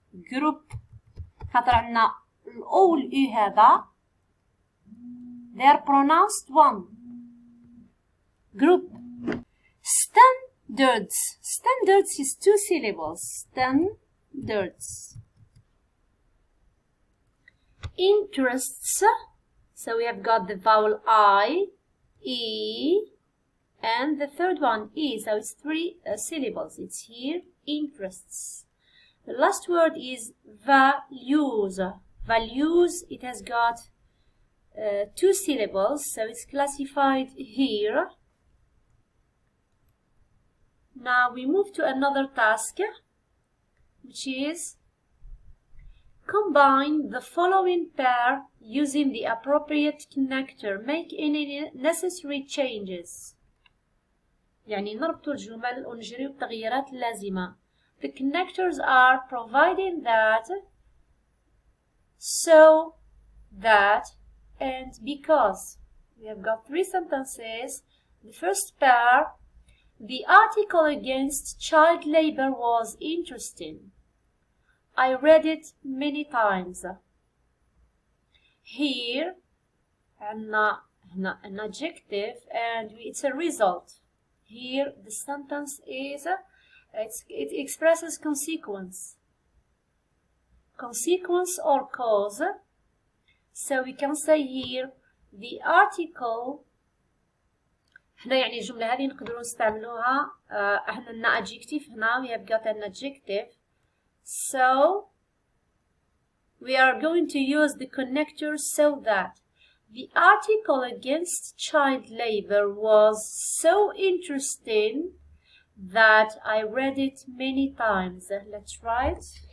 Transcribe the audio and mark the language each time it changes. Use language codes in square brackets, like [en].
[ar] Group خاطر عندنا الأو والأو هذا [en] they are pronounced 1. Group. Standards is 2 syllables. Standards. Interests, so we have got the vowel I, E, and the third one E, so it's 3 syllables. It's here, interests. The last word is values. Values, it has got 2 syllables, so it's classified here. Now we move to another task, which is combine the following pair using the appropriate connector. Make any necessary changes. [ar] يعني نربط الجمل ونجري التغييرات اللازمة. [en] The connectors are providing that, so, that, and because. We have got 3 sentences. The first pair, the article against child labor was interesting. I read it many times. Here, an adjective, and it's a result. Here, the sentence is, it expresses consequence. Consequence or cause. So we can say here, the article. [ar] هنا يعني الجملة هذه نقدروا نستعملوها. احنا لنا adjective هنا. [en] We have got an adjective. So we are going to use the connector so that. The article against child labor was so interesting that I read it many times. Let's write.